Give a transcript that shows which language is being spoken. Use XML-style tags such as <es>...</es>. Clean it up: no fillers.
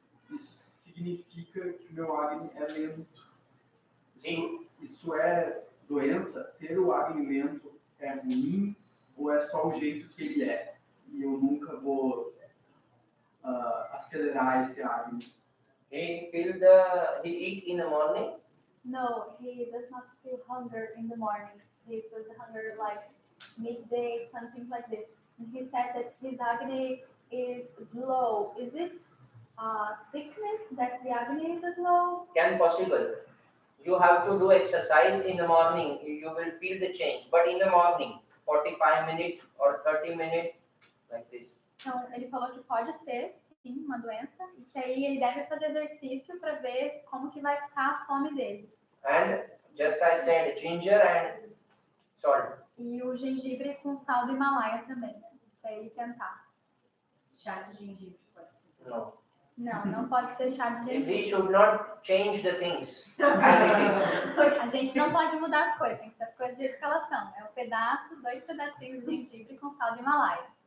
<pt>Isso significa que o meu acne é lento. Isso é doença? Ter o acne lento é ruim ou é só o jeito que ele é? E eu nunca vou acelerar esse acne.</pt> <en>He eat in the morning. No, he does not feel hunger in the morning. He feels hunger like midday, something like this. And he said that his acne is slow. Is it sickness that the acne is slow? Can possible. You have to do exercise in the morning. You will feel the change. But in the morning, 45 minutes or 30 minutes, like this.</en> <pt>Então, ele falou que pode ser, sim, uma doença, e que aí ele deve fazer exercício para ver como que vai ficar a fome dele.</pt> <en>And just I said, ginger and salt.</en> <pt>E o gengibre com sal do Himalaia também, para ele tentar. Chá de gengibre pode ser.</pt> <en>No.</en> <pt>Não pode ser chá de</pt> <en>We</en> <pt>gengibre.</pt> <en>should not change the things.</en> <pt>A gente não pode mudar as coisas, tem que ser as coisas do jeito que elas são. É um pedaço, 2 pedacinhos de gengibre com sal do Himalaia.</pt>